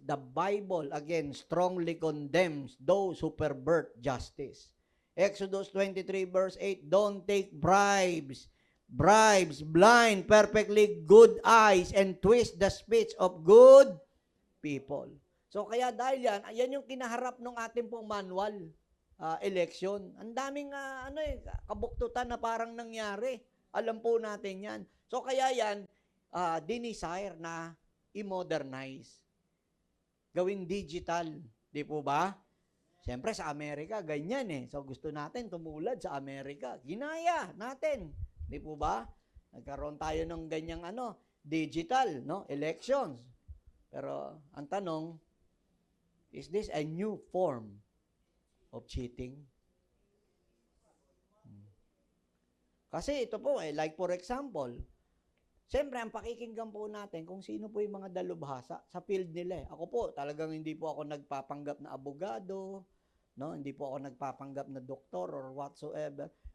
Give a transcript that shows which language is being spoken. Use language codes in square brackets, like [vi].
[en] The Bible, again, strongly condemns those who pervert justice. Exodus 23 verse 8, don't take bribes. Bribes blind perfectly good eyes and twist the speech of good people. [tl] So kaya dahil yan yung kinaharap ng ating pong manual election. Ang daming kabuktutan na parang nangyari. Alam po natin yan. So kaya yan, dinesire na i-modernize. Gawing digital. Di po ba? Siyempre sa Amerika, ganyan So gusto natin tumulad sa Amerika. Ginaya natin. Di po ba? Nagkaroon tayo ng ganyang digital, elections. Pero ang tanong, [en] is this a new form of cheating? [tl] Kasi ito po like for example, siyempre, ang pakikinggan po natin kung sino po yung mga dalubhasa sa field nila. Ako po, talagang hindi po ako nagpapanggap na abogado, hindi po ako nagpapanggap na doktor or whatsoever.